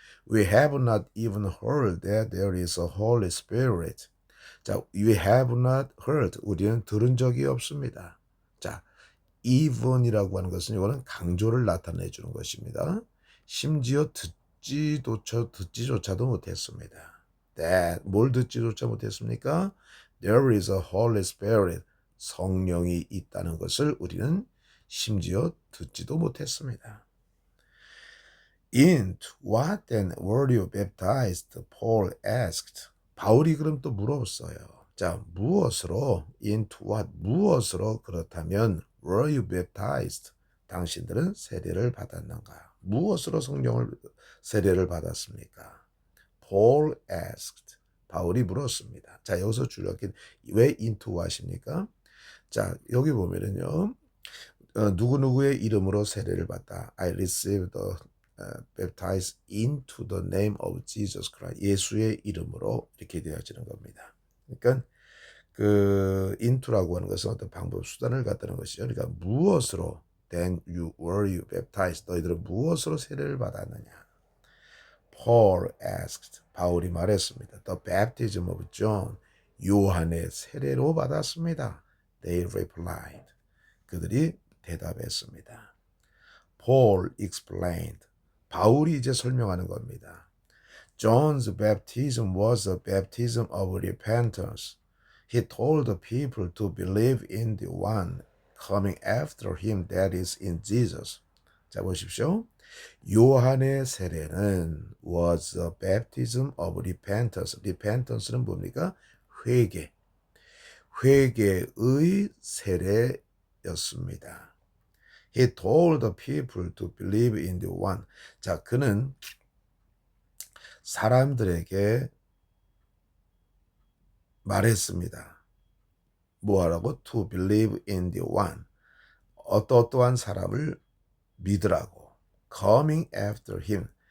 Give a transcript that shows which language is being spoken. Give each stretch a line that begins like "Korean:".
English: We have not even heard that there is a Holy Spirit. 자, we have not heard.
Korean: 우리는 들은 적이 없습니다. 자, even이라고 하는 것은 이거는 강조를 나타내 주는 것입니다. 심지어 듣지조차도 못했습니다. That, 뭘 듣지조차 못했습니까?
English: There is a Holy Spirit.
Korean: 성령이 있다는 것을 우리는 심지어 듣지도 못했습니다.
English: Into what then were you baptized? Paul asked.
Korean: 바울이 그럼 또 물었어요. 자, 무엇으로?
English: Into what?
Korean: 무엇으로? 그렇다면
English: were you baptized?
Korean: 당신들은 세례를 받았는가? 무엇으로 세례를 받았습니까? Paul asked. 바울이 물었습니다. 자, 여기서 줄여긴 왜
English: into what
Korean: 입니까? 자, 여기 보면은요. 누구누구의 이름으로 세례를 받다.
English: I received the baptized into the name of Jesus Christ.
Korean: 예수의 이름으로 이렇게 되어지는 겁니다. 그러니까 그 into라고 하는 것은 어떤 방법 수단을 갖다는 것이죠. 그러니까 무엇으로
English: then were you baptized?
Korean: 너희들은 무엇으로 세례를 받았느냐?
English: Paul asked.
Korean: 바울이 말했습니다.
English: The baptism of John.
Korean: 요한의 세례로 받았습니다.
English: They replied.
Korean: 그들이 대답했습니다.
English: Paul explained.
Korean: 바울이 이제 설명하는 겁니다.
English: John's baptism was a baptism of repentance. He told the people to believe in the one coming after him, that is in Jesus.
Korean: 자, 보십시오. 요한의 세례는
English: was a baptism of repentance.
Korean: repentance는 뭡니까? 회개의 세례였습니다.
English: He told the people to believe in the one.
Korean: 자, 그는 사람들에게 말했습니다. 뭐하라고?
English: To believe in the one.
Korean: 어떠한 사람을 믿으라고.
English: Coming after him.